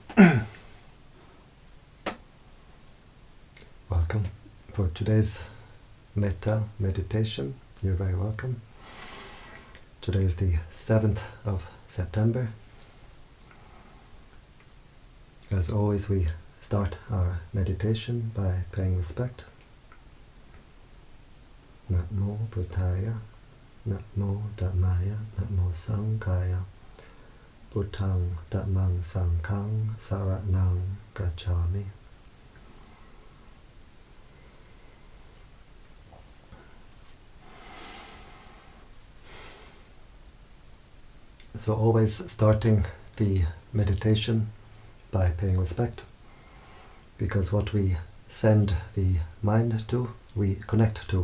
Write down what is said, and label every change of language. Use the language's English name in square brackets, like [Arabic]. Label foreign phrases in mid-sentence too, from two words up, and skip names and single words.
[English] Welcome for today's Metta meditation. You're very welcome. Today is the 7th of September. As always, we start our meditation by paying respect. [Pali] Namo Buddhaya, Namo Dhammaya, Namo Sanghaya, Buddhang Dhammang Sanghang Saranang Gacchami. [English] So always starting the meditation by paying respect, because what we send the mind to, we connect to.